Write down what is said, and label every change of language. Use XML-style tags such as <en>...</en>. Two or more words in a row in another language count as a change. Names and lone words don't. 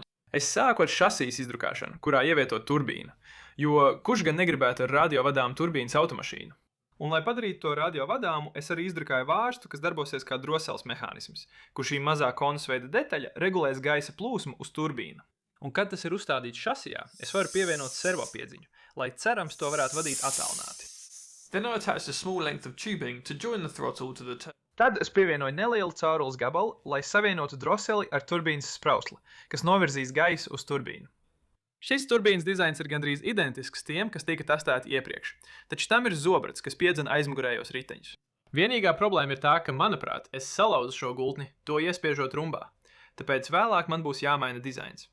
<lv>Es sāku ar šasijas izdrukāšanu, kurā ievietot turbīnu, jo kurš gan negribētu ar radiovadāmu turbīnas automašīnu. Un, lai padarītu to radiovadāmu, es arī izdrukāju vārstu, kas darbosies kā drosels mehānisms, kur šī mazā konusveida detaļa regulēs gaisa plūsmu uz turbīnu. Un, kad tas ir uzstādīts šasijā, es varu pievienot servopiedziņu, lai cerams to varētu vadīt attālināti.</lv> <en>Then I attached a small length of tubing to join the throttle to the</en> <lv>Tad es pievienoju nelielu caurules gabalu, lai savienotu droseli ar turbīnas sprausli, kas novirzīs gaisu uz turbīnu. Šis turbīnas dizains ir gandrīz identisks tiem, kas tika testēti iepriekš, taču tam ir zobrats, kas piedzena aizmugurējos riteņus. Vienīgā problēma ir tā, ka, manuprāt, es salauzu šo gultni, to iespiežot rumbā, tāpēc vēlāk man būs jāmaina dizains.</lv>